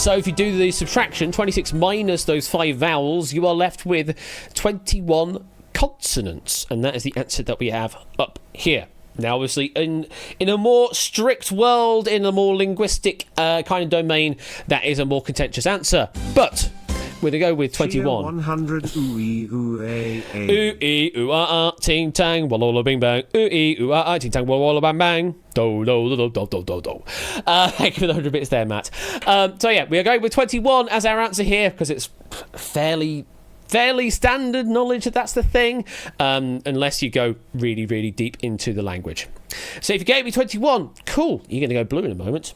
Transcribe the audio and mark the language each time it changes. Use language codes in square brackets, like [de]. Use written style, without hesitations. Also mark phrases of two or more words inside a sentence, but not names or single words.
[en] So if you do the subtraction, 26 minus those 5 vowels, you are left with 21 consonants. And that is the answer that we have up here. Now, obviously, in a more strict world, in a more linguistic kind of domain, that is a more contentious answer. But we're going to go with 21. 100 ooh-ee, ooh-ay, ay. Ooh-ee, ooh-ah-ah, ting-tang, walla-walla, bing-bang. Ooh-ee, ooh-ah-ah, ting-tang, walla-walla, bang-bang. Do-do-do-do-do-do-do. Thank you for the 100 bits there, Matt. So, yeah, we are going with 21 as our answer here, because it's fairly standard knowledge that that's the thing, unless you go really, really deep into the language. So if you gave me 21, cool, you're going to go blue in a moment.